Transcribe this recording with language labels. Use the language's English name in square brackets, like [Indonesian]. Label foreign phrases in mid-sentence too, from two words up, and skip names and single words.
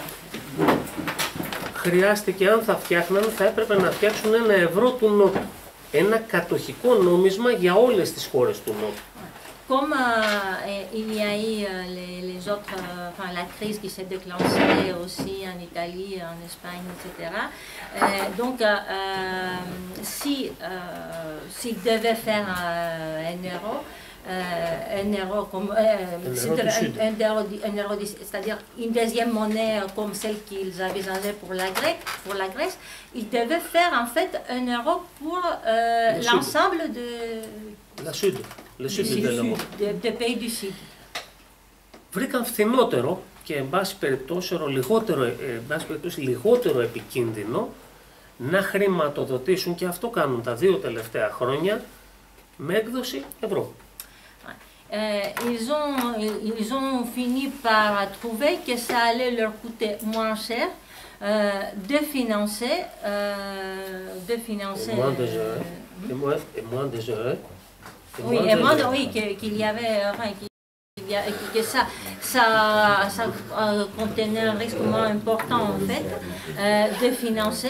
[Greek] Χρειάστηκε, αν θα φτιάχναν, θα έπρεπε να φτιάξουν ένα ευρώ του Νότου. Ένα κατοχικό νόμισμα για όλες τις χώρες του Νότου. [French] Comme il y a eu les autres, la crise qui s'est déclenchée aussi en Italie, en Espagne, etc. Donc, s'ils devaient faire un euro comme c'est-à-dire une deuxième monnaie comme celle qu'ils avaient changée pour la Grèce, ils devaient faire en fait un euro pour l'ensemble de des pays du Sud. [Greek] Βρήκαν φθηνότερο και εν πάση περιπτώσει λιγότερο επικίνδυνο να χρηματοδοτήσουν, και αυτό κάνουν τα 2 τελευταία χρόνια, με έκδοση ευρώ. [French] Ils ont fini par trouver que ça allait leur coûter moins cher de financer oui, et moins qu'il y avait que ça contenait un risque moins important en fait de financer.